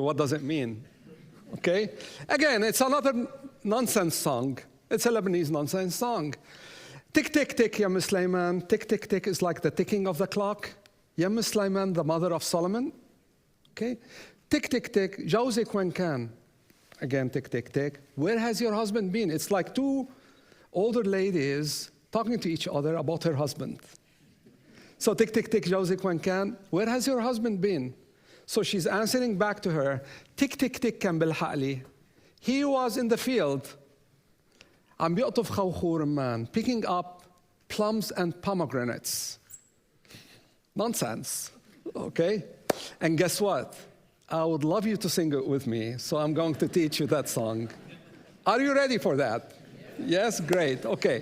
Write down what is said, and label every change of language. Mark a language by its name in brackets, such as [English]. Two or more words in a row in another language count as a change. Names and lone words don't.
[English] What does it mean? Okay? Again, it's another nonsense song. It's a Lebanese nonsense song. [Arabic] تك تك تك يم سليمان. تك تك تك [English] is like the ticking of the clock. Yem Sleiman, the mother of Solomon. [Arabic] Okay? تك تك تك جوزك وين كان. [English] Again, [Arabic] تك تك تك. [English] Where has your husband been? It's like two older ladies talking to each other about her husband. So, [Arabic] تك تك تك جوزك وين كان. [English] Where has your husband been? So she's answering back to her, [Arabic] تك تك تك كان بالحقلي. [English] He was in the field. [Arabic] عم بيقطف خوخور [English] man, picking up plums and pomegranates. Nonsense, okay? And guess what? I would love you to sing it with me, so I'm going to teach you that song. Are you ready for that? Yes, great, okay.